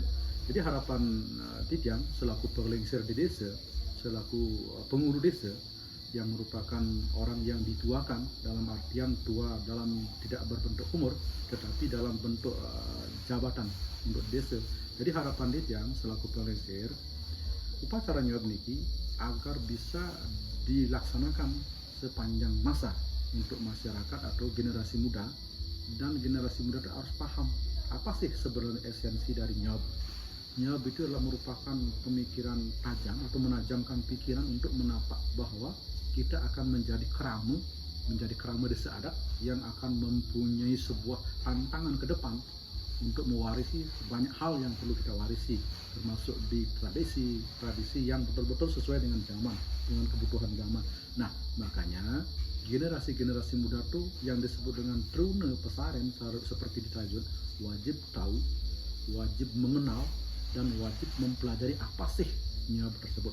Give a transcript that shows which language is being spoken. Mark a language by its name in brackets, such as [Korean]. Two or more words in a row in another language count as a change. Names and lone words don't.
[Indonesian] Jadi harapan Titian selaku penglingsir di desa, selaku pengurus desa yang merupakan orang yang dituakan, dalam artian tua dalam tidak berbentuk umur, tetapi dalam bentuk jabatan untuk desa. Jadi harapan Titian selaku penglingsir, upacara nyuap niki agar bisa dilaksanakan sepanjang masa untuk masyarakat atau generasi muda, dan generasi muda itu harus paham apa sih sebenarnya esensi dari nyuap. Nyuap itu adalah merupakan pemikiran tajam atau menajamkan pikiran untuk menapak bahwa kita akan menjadi kerama desa adat yang akan mempunyai sebuah tantangan ke depan untuk mewarisi banyak hal yang perlu kita warisi, termasuk di tradisi yang betul-betul sesuai dengan zaman, dengan kebutuhan zaman. Nah, makanya generasi muda tuh yang disebut dengan [Balinese] trune pesaren [Indonesian] seperti di Tajun wajib tahu, wajib mengenal, dan wajib mempelajari apa sih nyuap tersebut.